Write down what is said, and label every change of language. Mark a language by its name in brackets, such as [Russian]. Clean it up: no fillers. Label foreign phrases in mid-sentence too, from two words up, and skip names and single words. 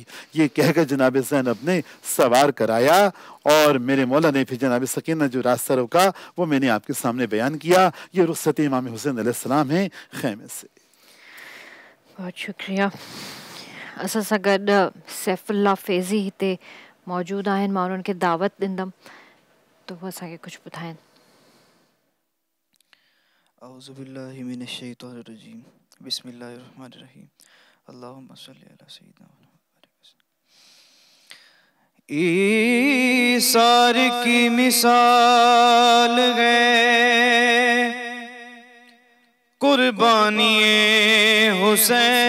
[Urdu] یہ کہہ کر جناب زینب نے سوار کرایا، اور میرے مولا نے پھر جناب سکینہ جو راستہ روکا وہ میں نے آپ کے سامنے بیان کیا۔ یہ رخصت امام حسین علیہ السلام ہے خیمے سے۔ بہت شکریہ۔ [Sindhi] اساں ساں گڈ سیف اللہ فیضی ہتے موجود آہن، मां उन्हनि खे दावत ॾींदमि त उहो असांखे कुझु ॿुधाइनि۔ [Arabic] اعوذ باللہ من الشیطان الرجیم، بسم اللہ الرحمن الرحیم، اللہم صلی علی سیدنا محمد۔ [Urdu] ایثار کی مثال ہے قربانی حسین،